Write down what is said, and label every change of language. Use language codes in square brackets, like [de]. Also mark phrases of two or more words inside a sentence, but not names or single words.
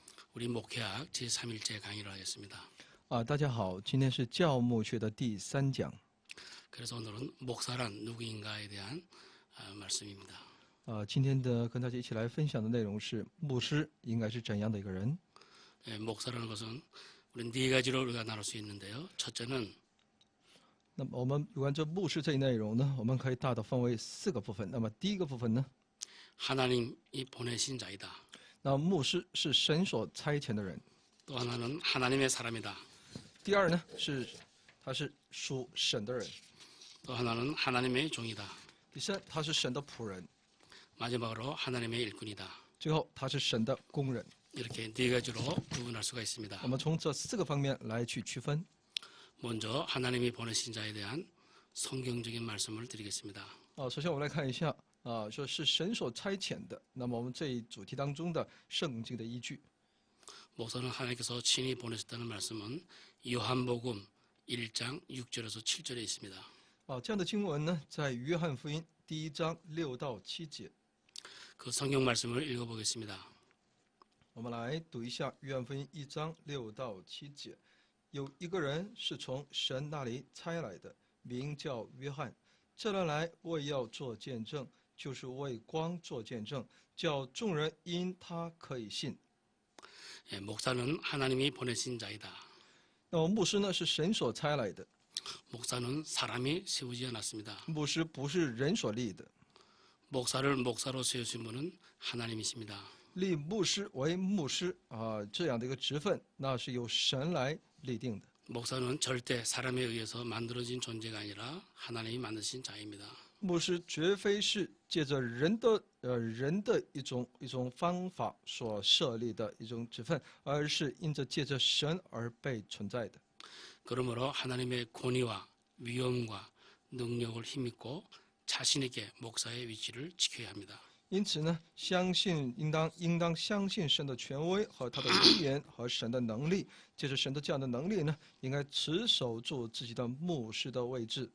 [ko] 우리 목회학 제3일째 강의를 하겠습니다. [zh] 大家好，今天是教牧学的第3讲。 [ko] 그래서 오늘은 목사란 누구인가에 대한 말씀입니다. [zh] 今天的跟大家一起来分享的内容是牧师应该是怎样的一个人。 [ko] 목사라는 것은 우리 네 가지로 우리가 나눌 수 있는데요. 첫째는 [zh] 那么我们有关这牧师这一内容呢，我们可以大的分为4个部分。那么第一个部分呢， [ko] 하나님이 보내신 자이다. [zh] 那牧师是神所差遣的人。 [ko] 또 하나는 하나님의 사람이다. [zh] 第二呢是他是属神的人。 [ko] 또 하나는 하나님의 종이다. [zh] 第三，他是神的仆人。 [ko] 마지막으로 하나님의 일꾼이다. [zh] 最后，他是神的工人。 [ko] 이렇게 네 가지로 구분할 수가 있습니다. [zh] 我们从这4个方面来去区分。 [ko] 먼저 하나님이 보내신 자에 대한 성경적인 말씀을 드리겠습니다. [zh] 首先我们来看一下说是神所差遣的。那么我们这一主题当中的圣经的依据。 [ko] 목사는 하나님께서 친히 보내셨다는 말씀은 요한복음 1장 6절에서 7절에 있습니다. [zh] 这样的经文呢，在约翰福音第1章6到7节。 [ko] 그 성경 말씀을 읽어보겠습니다. [zh] 我们来读一下约翰福音1章6到7节。有一个人是从神那里差来的，名叫约翰。这人来为要做见证，就是为光做见证，叫众人因他可以信。 [ko] 목사는 하나님이 보내신 자이다. [zh] 那么牧师呢，是神所差来的。 [ko] 목사는 사람이 세우지 않았습니다. [zh] 牧师不是人所立的， [ko] 목사를 목사로 세우신 분은 하나님이십니다. [zh] 立牧师为牧师这样的一个职分，那是由神来立定的。 [ko] 목사는 절대 사람에 의해서 만들어진 존재가 아니라 하나님이 만드신 자입니다. [zh] 牧师绝非是借着人的一种方法所设立的一种职分，而是因着借着神而被存在的。 [ko] 그러므로 하나님의 권위와 위엄과 능력을 힘입고 자신에게 목사의 위치를 지켜야 합니다. [zh] 因此呢，应当相信神的权威和他的威严和神的能力，借着神的这样的能力呢，应该持守住自己的牧师的位置。